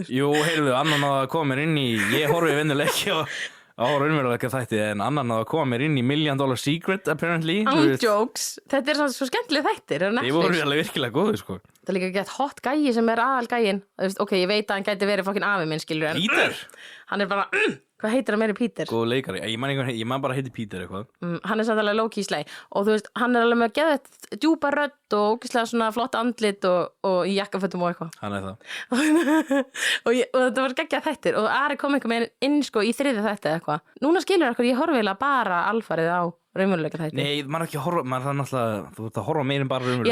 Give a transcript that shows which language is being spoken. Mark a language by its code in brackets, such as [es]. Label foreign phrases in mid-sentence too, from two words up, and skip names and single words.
[is] Jú, heyrðu, annan að koma mér inn í, ég horfi venjuleiki á raunveruleika þætti en annan að koma mér inn í $1 Million Secret apparently. Jokes, þetta er svona svo skemmtileg þættir, er Ég voru Netflix. alveg virkilega góðu sko. Það er líka gett hot gæi sem er aðal gæin. Ok, ég veit að hann gæti verið fokkin afi minn, skilur, en Peter? hann er bara, hvað heitir hann meiri Peter? Góðu leikari, ég man bara heiti Peter eitthvað. Hann er samt alveg [en] low-key slay [is] og þú veist, hann er alveg með geðveitt djúpa rödd og ógeðslega svona flott andlit og í jakkafötum og eitthvað. Hann er það. og þetta var geggjað þættir og Ari kom einhver með inn sko í 3. þætti eða eitthvað. Núna skilur okkur, ég horfi eiginlega bara alfarið á raunveruleika þætti. Nei, maður er ekki að horfa, maður er náttúrulega, þú ert að horfa meir en bara raunveruleika.